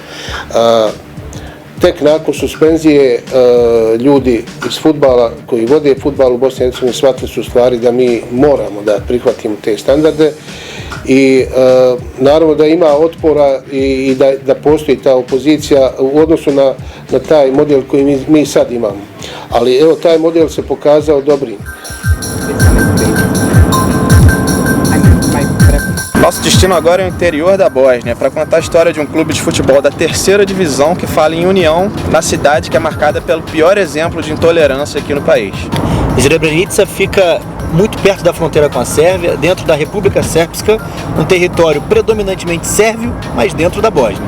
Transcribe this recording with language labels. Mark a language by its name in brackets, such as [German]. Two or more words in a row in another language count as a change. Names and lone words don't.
[Bosnian] Tek nakon suspenzije ljudi iz fudbala koji vode fudbal u Bosni i Hercegovini shvatili su stvari da mi moramo da prihvatimo te standarde i naravno da ima otpora i da postoji ta opozicija u odnosu na taj model koji mi sad imamo. Ali evo, taj model se pokazao dobrim. [Portuguese] Nosso destino agora é o interior da Bósnia, para contar a história de um clube de futebol da 3ª divisão que fala em união na cidade que é marcada pelo pior exemplo de intolerância aqui no país. Srebrenica fica muito perto da fronteira com a Sérvia, dentro da República Srpska, um território predominantemente sérvio, mas dentro da Bósnia.